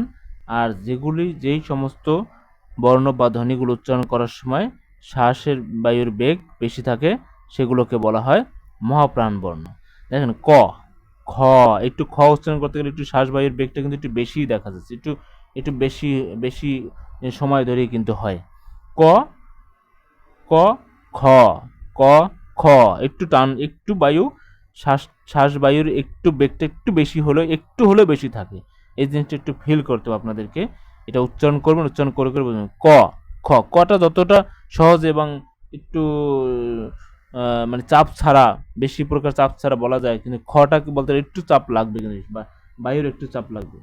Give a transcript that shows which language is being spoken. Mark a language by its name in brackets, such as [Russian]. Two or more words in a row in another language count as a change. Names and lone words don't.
[Bangla] আর যেই সমস্ত বর্ণ বা ধ্বনিগুলো উচ্চারণ করার সময় শ্বাসের বায়ুর বেগ বেশি থাকে সেগুলোকে বলা হয় মহাপ্রাণ বর্ণ। দেখেন ক, খ, একটু খ উচ্চারণ করতে গেলে একটু শ্বাস বায়ুর বেগটা কিন্তু একটু বেশি দেখা যাচ্ছে, একটু একটু বেশি বেশি সময় ধরেই কিন্তু হয়। ক, ক, খ, ক, খ, একটু টান, একটু বায়ু শ্বাস বায়ুর একটু বেগটা একটু বেশি হলেও একটু হলেও বেশি থাকে। এই জিনিসটা একটু ফিল করতে হবে আপনাদেরকে। এটা উচ্চারণ করবেন, উচ্চারণ করে করে বলবেন। ক, খ, কটা যতটা সহজ এবং একটু মানে চাপ ছাড়া, বেশি প্রকার চাপ ছাড়া বলা যায়, কিন্তু খটাকে বলতে একটু চাপ লাগবে, কিন্তু বা বায়ুর একটু চাপ লাগবে।